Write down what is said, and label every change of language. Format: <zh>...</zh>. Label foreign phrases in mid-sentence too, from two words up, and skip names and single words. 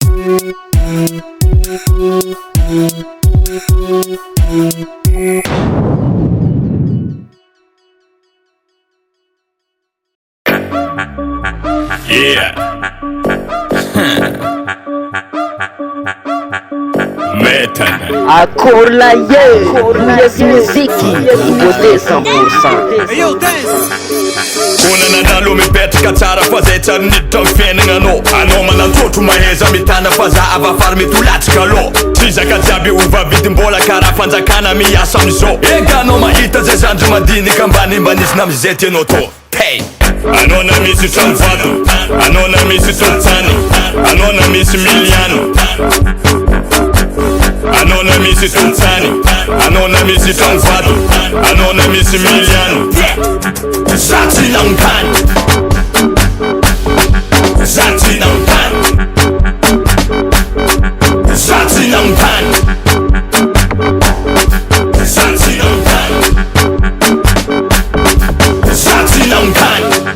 <en>Yeah.</en> <mg>Metan. Akorla yes muziki Nouveauté 100%.</mg> <en>Yo, dance!</en> <mg>Kuna nadalo mipetraka tsara fa zay tsara niditra amin'ny fiainagnanao. Anao manatotro maheza mitana fa za avafary mitolatsika aloha. Tsy zaka jiaby ova vidim-bola karaha fanjakana miasa amizao. Eka anao mahita zay zandry madinika ambanimbanisyna amizay tianao to. Pay! Anao na misy trano vato, anao na misy tolotsany, anao na misy miliano, anao na misy tolotsany, anao na misy trano vato, anao na misy miliano. Za tsy nagnotany, za tsy nagnotany, za tsy nagnotany, za tsy nagnotany, za tsy nagnotany.</mg>